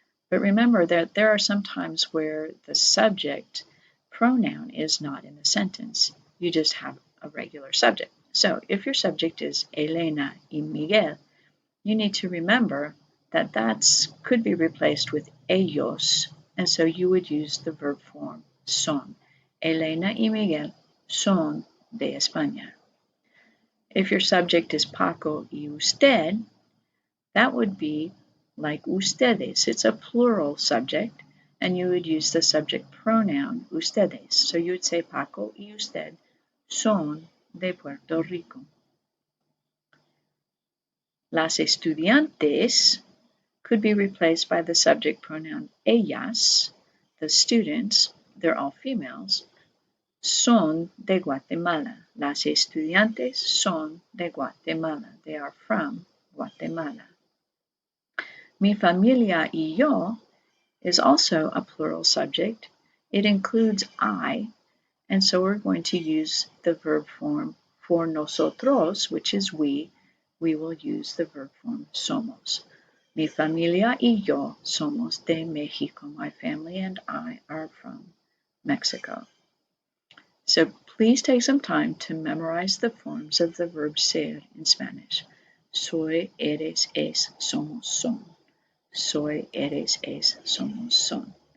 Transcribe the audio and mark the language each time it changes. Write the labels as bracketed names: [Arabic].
[English] But remember that there are some times where the subject pronoun is not in the sentence. You just have a regular subject. So if your subject is Elena y Miguel, you need to remember that could be replaced with ellos, and so you would use the verb form son. [Spanish] Elena y Miguel son de España. [English] If your subject is Paco y usted, that would be like ustedes. It's a plural subject, and you would use the subject pronoun ustedes. So you would say [Spanish] Paco y usted son de Puerto Rico. Las estudiantes [English] could be replaced by the subject pronoun ellas, the students, they're all females, [Spanish] son de Guatemala. Las estudiantes son de Guatemala. [English] They are from Guatemala. [Spanish] Mi familia y yo [English] is also a plural subject. It includes I, and so we're going to use the verb form for nosotros, which is we. We will use the verb form somos. [Spanish] Mi familia y yo somos de Mexico. [English] My family and I are from Mexico. So please take some time to memorize the forms of the verb ser in Spanish. [Spanish] Soy, eres, es, somos, son. Soy, eres, es, somos, son.